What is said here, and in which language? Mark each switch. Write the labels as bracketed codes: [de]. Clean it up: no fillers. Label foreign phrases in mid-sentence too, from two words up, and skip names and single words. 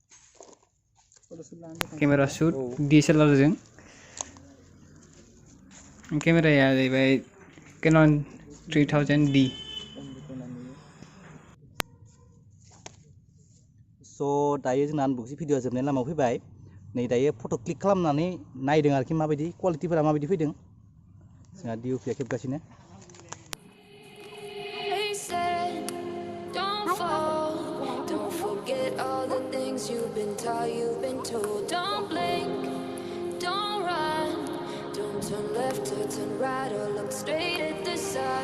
[en] camera shoot [brx] DSLR-जों केमेराया जाहैबाय Canon 3000D स' दायो जोंना आनबक्सिं भिडिअआ जोबनाय लामायाव फैबाय नै दायो [en] photo click [brx] खालामनानै नायदों आरोखि माबायदि क्वालिटिफोरा माबायदि फैदों जोंहा DOP-आ खेबगासिनो [en] They said, don't fall, don't forget all the things you've been taught, you've been told. Don't blink, don't run, don't turn left or turn right or look straight at the sun.